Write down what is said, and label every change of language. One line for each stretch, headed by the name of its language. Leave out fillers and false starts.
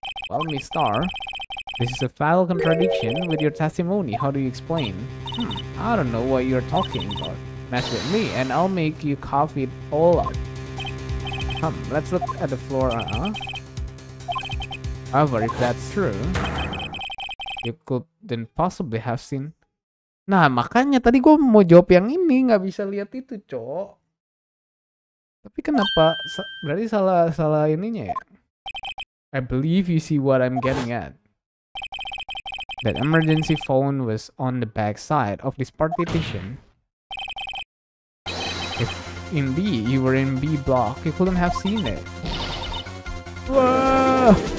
English: Well, Miss Star, this is a foul contradiction with your testimony. How do you explain? I don't know what you're talking about. Mess with me and I'll make you cough it all up. Let's look at the floor. However, if that's true, you couldn't possibly have seen.
Indonesian: Nah, makanya tadi gue mau jawab yang ini, nggak bisa lihat itu, Cok. Tapi kenapa? Berarti salah ininya ya?
English: I believe you see what I'm getting at. That emergency phone was on the back side of this partition. If indeed you were in B block, you couldn't have seen it. Whoa!